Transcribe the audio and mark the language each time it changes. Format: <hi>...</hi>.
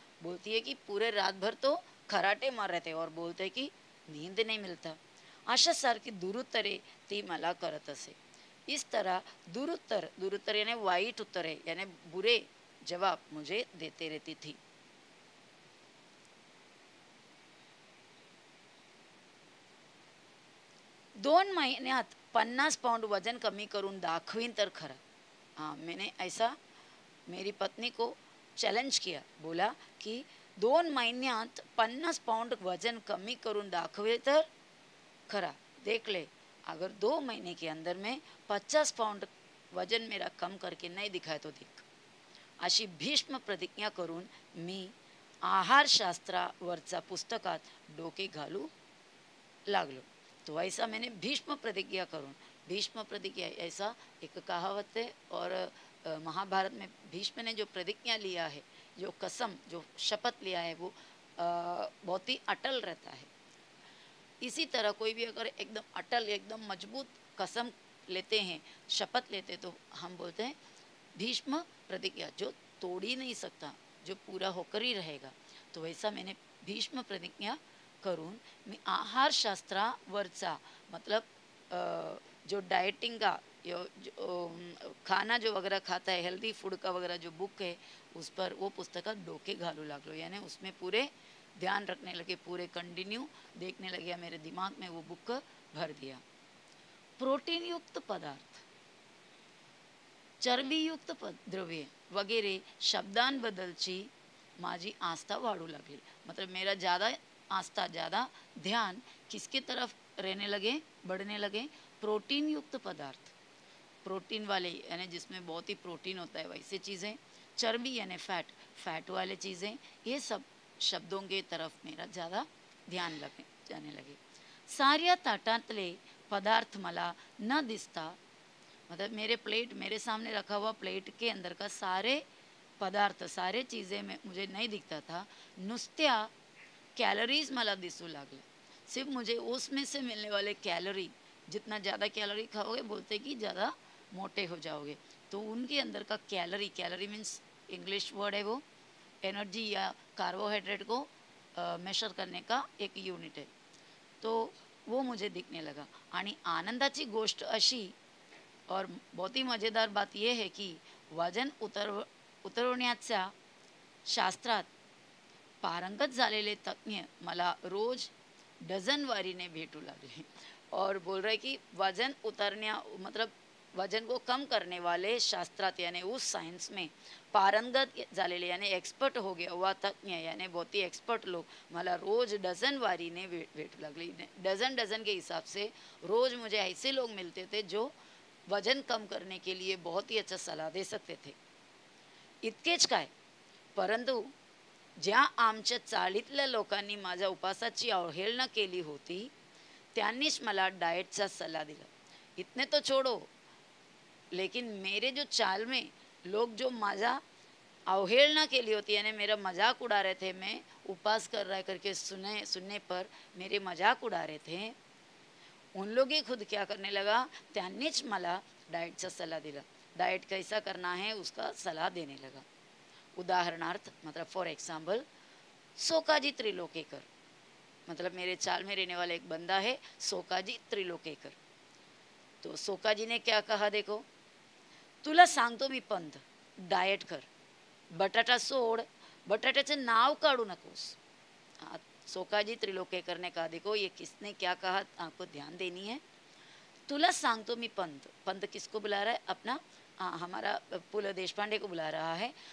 <hi>बोलती है कि पूरे रात भर तो खराटे मार रहे थे और बोलते कि नींद नहीं मिलता.</hi> <mr>अशा सारखी दुरुत्तरे ती मला करत असे.</mr> <hi>इस तरह दुरुत्तर, दुरुत्तर यानी</hi> <mr>वाईट उत्तरे</mr> <hi>यानी बुरे जवाब मुझे देते रहती थी.</hi> <mr>2 महिन्यात 50 पाउंड वजन कमी करून दाखवीन तर खरं.</mr> <hi>हाँ, मैंने ऐसा मेरी पत्नी को चैलेंज किया, बोला कि</hi> <mr>2 महिन्यात 50 पाउंड वजन कमी करून दाखवे तर खरा.</mr> <hi>देख ले, अगर 2 महीने के अंदर में 50 पाउंड वजन मेरा कम करके नहीं दिखाए तो देख.</hi> <mr>अशी भीष्म प्रतिज्ञा करून मी आहारशास्त्रावरचा पुस्तकात डोके घालू लागलो.</mr> <hi>तो ऐसा मैंने भीष्म प्रतिज्ञा करून, भीष्म प्रतिज्ञा ऐसा एक कहावत है और महाभारत में भीष्म ने जो प्रतिज्ञा लिया है, जो कसम जो शपथ लिया है वो बहुत ही अटल रहता है. इसी तरह कोई भी अगर एकदम अटल एकदम मजबूत कसम लेते हैं, शपथ लेते तो हम बोलते हैं भीष्म प्रतिज्ञा, जो तोड़ ही नहीं सकता, जो पूरा होकर ही रहेगा. तो वैसा मैंने भीष्म प्रतिज्ञा करून</hi> <mr>मी आहारशास्त्रावरचा</mr> <hi>मतलब जो डाइटिंग का जो खाना जो वगैरह खाता है हेल्दी फूड का वगैरह जो बुक है उस पर वो</hi> <mr>पुस्तक डोके घालू लागलो.</mr> <hi>यानी उसमें पूरे ध्यान रखने लगे, पूरे कंटिन्यू देखने लगे, मेरे दिमाग में वो बुक भर दिया.</hi> <mr>प्रोटीन युक्त पदार्थ, चरबीयुक्त द्रव्ये वगैरे शब्दांबद्दलची माझी आस्था वाढू लागली.</mr> <hi>मतलब मेरा ज़्यादा आस्था, ज़्यादा ध्यान किसके तरफ रहने लगे, बढ़ने लगे, प्रोटीन युक्त पदार्थ, प्रोटीन वाले यानी जिसमें बहुत ही प्रोटीन होता है वैसे चीज़ें, चर्बी यानी फैट, फैट वाले चीज़ें, ये सब शब्दों के तरफ मेरा ज़्यादा ध्यान जाने लगे.</hi> <mr>साऱ्या ताटातले पदार्थ मला न दिसता,</mr> <hi>मतलब मेरे प्लेट, मेरे सामने रखा हुआ प्लेट के अंदर का सारे पदार्थ, सारे चीज़ें में मुझे नहीं दिखता था.</hi> <mr>नुसत्या कैलोरीज मला दिसू लागले.</mr> <hi>सिर्फ मुझे उसमें से मिलने वाले कैलोरी, जितना ज़्यादा कैलोरी खाओगे बोलते कि ज़्यादा मोटे हो जाओगे. तो उनके अंदर का calorie, calorie means English word है वो, एनर्जी या कार्बोहाइड्रेट को मेशर करने का एक यूनिट है. तो वो मुझे दिखने लगा.</hi> <mr>आणि आनंदाची गोष्ट अशी</mr> <hi>और बहुत ही मज़ेदार बात यह है कि</hi> <mr>वजन उतरवण्याच्या शास्त्रात पारंगत झालेले तज्ञ मला रोज डझनवारीने भेटू लागले</mr> <hi>और बोल रहे कि वजन उतरने मतलब वजन को कम करने वाले</hi> <mr>शास्त्रात</mr> <hi>यानी उस साइंस में</hi> <mr>पारंगत झालेले</mr> <hi>यानी एक्सपर्ट हो गया हुआ तज्ञ यानी बहुत ही एक्सपर्ट लोग</hi> <mr>मला रोज डझनवारी ने भेटू लागले.</mr> <hi>डज़न डज़न के हिसाब से रोज़ मुझे ऐसे लोग मिलते थे जो वजन कम करने के लिए बहुत ही अच्छा सलाह दे सकते थे.</hi> <mr>इतकेच काय, परंतु ज्या आमच्या चाळीतल्या लोकांनी माझ्या उपासाची अवहेलना केली होती त्यांनीच मला डाएटचा सल्ला दिला.</mr> <hi>इतने तो छोड़ो, लेकिन मेरे जो चाल में लोग जो</hi> <mr>माझा अवहेलना केली होती</mr> <hi>यानी मेरा मजाक उड़ा रहे थे, मैं उपवास कर रहा है करके सुनने पर मेरे मजाक उड़ा रहे थे, उन लोग ही खुद क्या करने लगा,</hi> <mr>त्यांनीच मला डाएटचा सल्ला दिला.</mr> <hi>डाएट कैसा करना है उसका सलाह देने लगा. उदाहरणार्थ मतलब</hi> <en>for example</en> <hi>सोकाजी त्रिलोकेकर, मतलब मेरे चाल में रहने वाला एक बंदा है सोकाजी त्रिलोकेकर. तो सोकाजी ने क्या कहा, देखो</hi> <mr>तुला सांगतो मी पंथ, डाएट कर, बटाटा सोड, बटाट्याचे नाव काढू नकोस.</mr> <hi>सोकाजी त्रिलोकेकर ने कहा, देखो ये किसने क्या कहा आपको ध्यान देनी है.</hi> <mr>तुला सांगतो मी पंत.</mr> <hi>पंत किसको बुला रहा है? अपना हमारा पु ल देशपांडे को बुला रहा है.</hi>